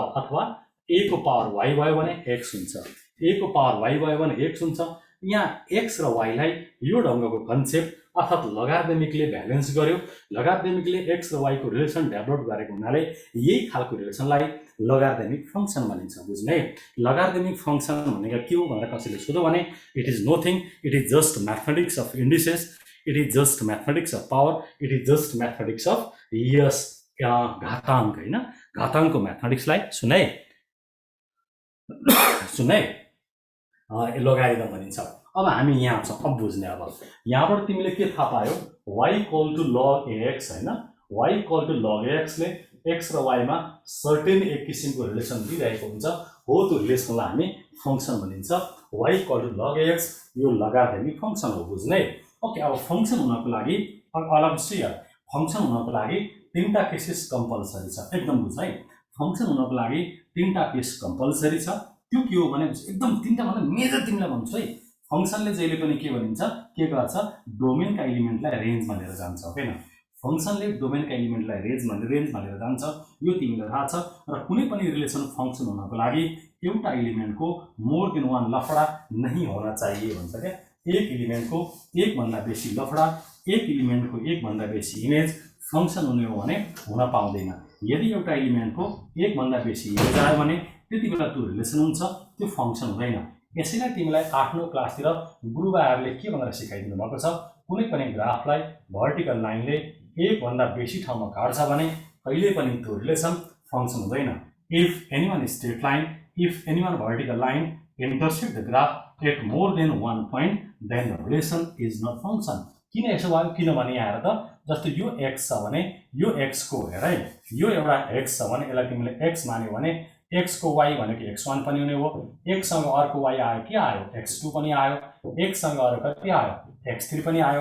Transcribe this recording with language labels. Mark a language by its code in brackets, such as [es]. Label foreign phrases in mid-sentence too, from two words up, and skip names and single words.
[ne] अथवा A को पावर Y भयो भने X हुन्छ, A को पावर Y भयो भने X हुन्छ। यहाँ X र Y लाई यो ढङ्गको कन्सेप्ट अर्थात् लगारिदमिकले भ्यालेन्स गर्यो, लगारिदमिकले X र Y को रिलेसन डेभलप गरेको हुनाले यही खालको रिलेसनलाई [en] logarithmic function [ne] भनिन्छ। बुझ्ने, [en] logarithmic function [ne] भनेको के हो भनेर कसैले सोध्यो भने [en] it is nothing, it is just mathematics of indices, it is just mathematics of power, it is just mathematics of yes [ne] घाताङ्क होइन, घाताङ्कको म्याथमेटिक्सलाई सुने लोगारिदम भनिन्छ। अब हामी यहाँ छौँ, अब बुझ्ने। अब यहाँबाट तिमीले के थाहा पायो, y = log AX होइन, y = log AX ले X र Y मा सर्टेन एक किसिमको रिलेसन दिइरहेको हुन्छ, हो त्यो रिलेसनलाई हामी फङ्सन भनिन्छ। y = log AX यो [en] logarithmic function [ne] हो। बुझ्ने, ओके। अब फङ्सन हुनको लागि फङ्सन हुनको लागि 3टा [en] cases compulsory [ne] छ, एकदम बुझ है। फङ्सन हुनको लागि 3टा [en] case compulsory [ne] छ। त्यो के हो भने एकदम 3टा भन्दा मेजर तिमीलाई भन्छु है। फङ्सनले जहिले पनि के भनिन्छ, के गर्छ, डोमेनका एलिमेन्टलाई रेन्जमा लिएर जान्छ होइन। फङ्सनले डोमेनका एलिमेन्टलाई रेन्जमा लिएर जान्छ, यो तिमीलाई थाहा छ। र कुनै पनि [en] relation function [ne] हुनको लागि एउटा एलिमेन्टको [en] more than [ne] 1 [hi] लफडा नहीं होना चाहिए [ne] भन्छ क्या। एक एलिमेन्टको एकभन्दा बेसी लफडा, एक एलिमेन्टको एकभन्दा बेसी [en] image function [ne] हुने हो भने हुन पाउँदैन। यदि एउटा एलिमेन्टको एकभन्दा बेसी इमेज आयो भने त्यति बेला त्यो रिलेसन हुन्छ, त्यो फङ्सन हुँदैन। यसैलाई तिमीलाई 8औं क्लासतिर गुरुबाहरूले के भनेर सिकाइदिनु भएको छ, कुनै पनि ग्राफलाई [en] vertical line [ne] एकभन्दा बेसी ठाउँमा काट्छ भने कहिले पनि त्यो [en] relation function [ne] हुँदैन। [en] if any one straight line, if any one vertical line intersect the graph at more than 1 point, then the relation is not function। [ne] किन यसो भयो, किनभने यहाँ हेर त, जस्तै यो x छ भने यो x को हेर है, यो एउटा x छ भने यसलाई तिमीले x मान्यो भने x को y भनेको x1 पनि हुने हो, x सँग अर्को y आयो, के आयो, x2 पनि आयो, x सँग अर्को कति आयो, x3 पनि आयो।